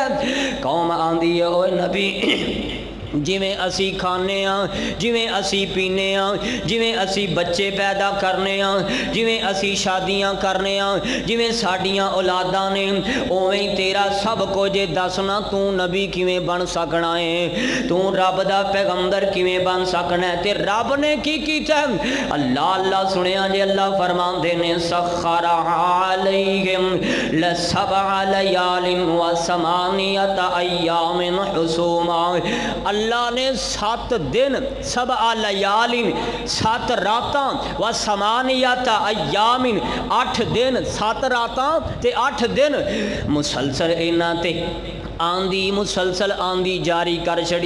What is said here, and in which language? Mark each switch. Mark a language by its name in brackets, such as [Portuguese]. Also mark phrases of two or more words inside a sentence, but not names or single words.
[Punjabi] قوم آندی ہے اوئے نبی جیویں اسی کھانے جیویں اسی پینے جیویں اسی بچے پیدا کرنے جیویں اسی شادیاں کرنے جیویں ساڈیاں اولاداں نے اویں ہی تیرا سب کجھ. دسنا توں نبی کیویں بن سکنا ہے، توں رب دا پیغمبر کیویں بن سکنا ہے. تے رب نے کی کیتا؟ اللہ اللہ سنیا جے اللہ فرماندے نے [Arabic] سخرها عليهم سبع ليال وثمانية أيام حسوما. [Punjabi] اللہ نے 7 دن [Arabic] سبع ليال [Punjabi] 7 راتاں [Arabic] وثمانية أيام [Punjabi] 8 دن 7 راتاں تے 8 دن مسلسل انہاں تے آندھی مسلسل آندھی جاری کر چھڈی.